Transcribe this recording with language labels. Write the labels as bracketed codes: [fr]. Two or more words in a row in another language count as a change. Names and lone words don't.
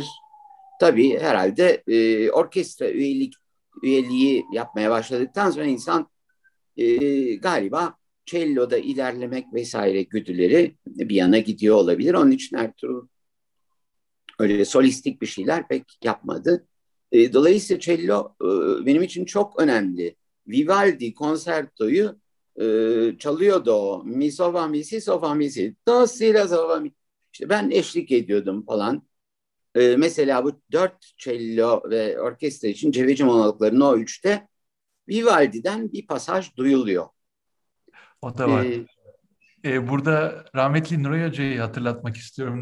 [tr] Tabii herhalde orkestra üyeliği yapmaya başladıktan sonra insan galiba cello'da ilerlemek vesaire güdüleri bir yana gidiyor olabilir. Onun için Ertuğrul öyle solistik bir şeyler pek yapmadı. Dolayısıyla cello benim için çok önemli. Vivaldi konsertoyu çalıyordu o. Mi so fa mi si so fa mi si do si la so fa mi. İşte ben eşlik ediyordum falan. Mesela bu dört cello ve orkestra için Ceveci Monologları'nın o üçte Vivaldi'den bir pasaj duyuluyor. O da var. Ee, Burada rahmetli Nuray Hoca'yı hatırlatmak istiyorum.